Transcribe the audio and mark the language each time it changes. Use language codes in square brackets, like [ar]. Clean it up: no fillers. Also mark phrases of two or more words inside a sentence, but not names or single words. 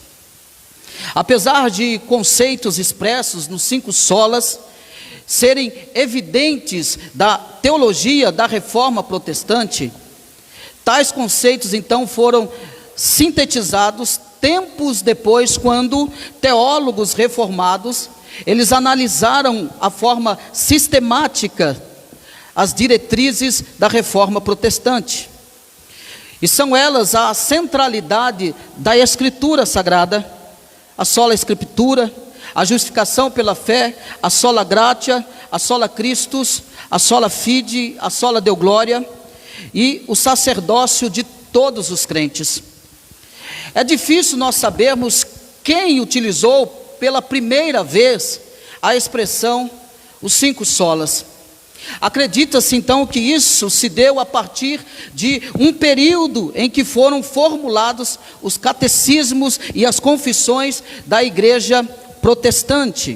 [pt] Apesar de conceitos expressos nos 5 solas serem evidentes da teologia da Reforma Protestante, tais conceitos então foram sintetizados tempos depois, quando teólogos reformados, eles analisaram a forma sistemática as diretrizes da Reforma Protestante. E são elas a centralidade da Escritura Sagrada, a sola Escritura, a justificação pela fé, a [la] sola gratia, [pt] a [la] sola Christus, [pt] a [la] sola fide, [pt] a [la] sola Deo gloria [pt] e o sacerdócio de todos os crentes. É difícil nós sabermos quem utilizou pela primeira vez a expressão os 5 solas. Acredita-se então que isso se deu a partir de um período em que foram formulados os catecismos e as confissões da Igreja Protestante.